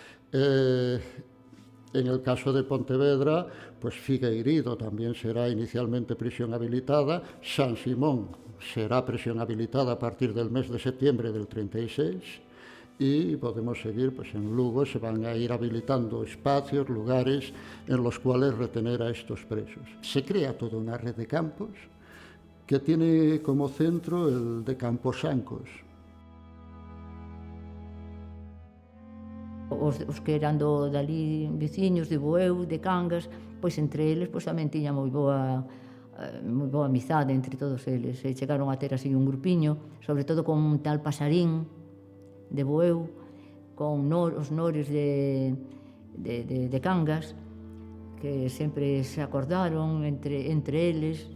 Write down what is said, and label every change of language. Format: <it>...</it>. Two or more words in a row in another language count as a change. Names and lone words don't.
<es>En el caso de Pontevedra, pues Figueiredo también será inicialmente prisión habilitada, San Simón será prisión habilitada a partir del mes de septiembre del 36 y podemos seguir, pues en Lugo se van a ir habilitando espacios, lugares en los cuales retener a estos presos. Se crea toda una red de campos que tiene como centro el de Camposancos.</es> <gl>Os que eran dali veciños de Bueu, de Cangas, pois entre eles pois tamén tiña moi boa amizade entre todos eles. E chegaron a ter así un grupiño, sobre todo con un tal Pasarín de Bueu, con os nores de Cangas, que sempre se acordaron entre eles.</gl>